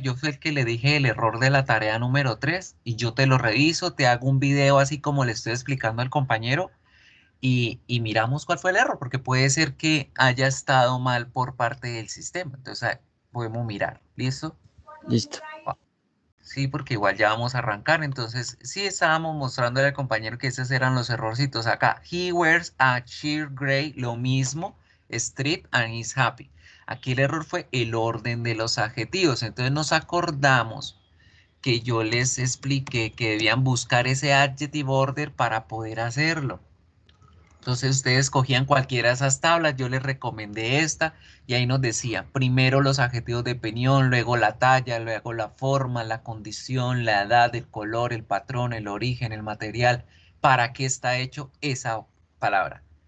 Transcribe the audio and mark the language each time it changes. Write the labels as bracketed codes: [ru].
[es] Yo fui el que le dije el error de la tarea número 3 y yo te lo reviso, te hago un video así como le estoy explicando al compañero y miramos cuál fue el error, porque puede ser que haya estado mal por parte del sistema. Entonces, podemos mirar. ¿Listo? Listo. Sí, porque igual ya vamos a arrancar. Entonces, sí estábamos mostrándole al compañero que esos eran los errorcitos. Acá, [en] he wears a sheer gray, [es] lo mismo, [en] strip and is happy. [es] Aquí el error fue el orden de los adjetivos. Entonces nos acordamos que yo les expliqué que debían buscar ese adjective order para poder hacerlo. Entonces ustedes cogían cualquiera de esas tablas, yo les recomendé esta y ahí nos decía primero los adjetivos de opinión, luego la talla, luego la forma, la condición, la edad, el color, el patrón, el origen, el material, para qué está hecho esa palabra.